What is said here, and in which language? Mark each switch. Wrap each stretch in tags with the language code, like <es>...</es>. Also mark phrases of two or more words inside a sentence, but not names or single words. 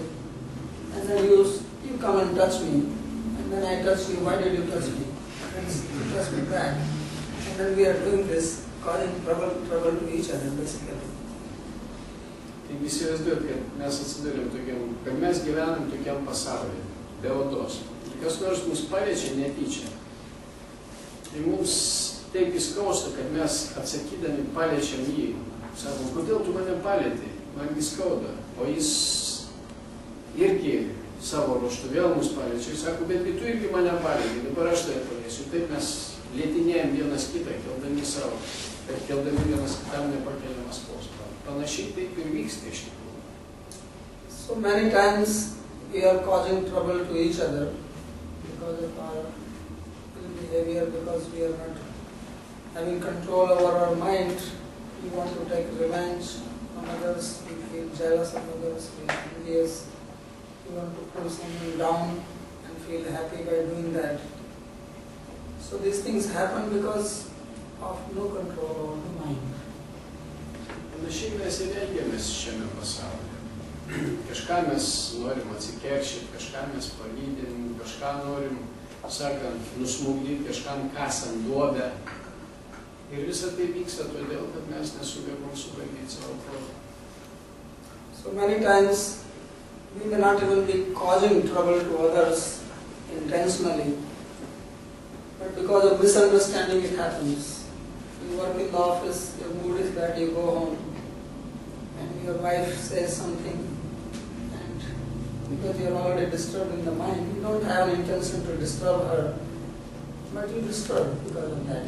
<en>And then you come and touch me, and then I touch you. Why did you touch me? And you touch me back. And then we are doing this, causing trouble to each other, basically.</en> <lt>Taigi įsivaizduot, kad mes atsidūrėm tokiam, kad mes gyvenam tokiam pasaulyje, be odos. Kas nors mus paliečia netyčia. Tai mums taip įskausta, kad mes atsakydami paliečiam jį. Sakom, kodėl tu mane palietei? Man įskauda. O jis irgi savo ruožtu vėl mus paliečia. Jis sako, bet tu irgi mane palietei, dabar aš tai paliesiu. Taip mes lėtinėjam vienas kitą, keldami savo, keldami vienas kitam nepakeliamą skausmą. Panašiai taip ir vyksta iš tikrųjų.</lt> <en>So many times we are causing trouble to each other because of our behavior, because we are not having control over our mind. We want to take revenge from others, we feel jealous of others, we are envious, we want to pull someone down and feel happy by doing that. So these things happen because of no control over the mind.</en> <lt>Panašiai mes ir elgiamės šiame pasaulyje. Kažką mes norim atsikeršyti, kažką mes pavydim, kažką norim, sakant, nusmugdyti, kažkam kasant duobę. Ir visa tai vyksta todėl, kad mes nesugebam suvaldyti savo protą.</lt> <en>So many times we may not even be causing trouble to others intentionally, but because of misunderstanding it happens. You work in the office, your mood is bad, you go home, and your wife says something, and because you are already disturbing the mind, you don't have an intention to disturb her, but you disturb because of that.</en>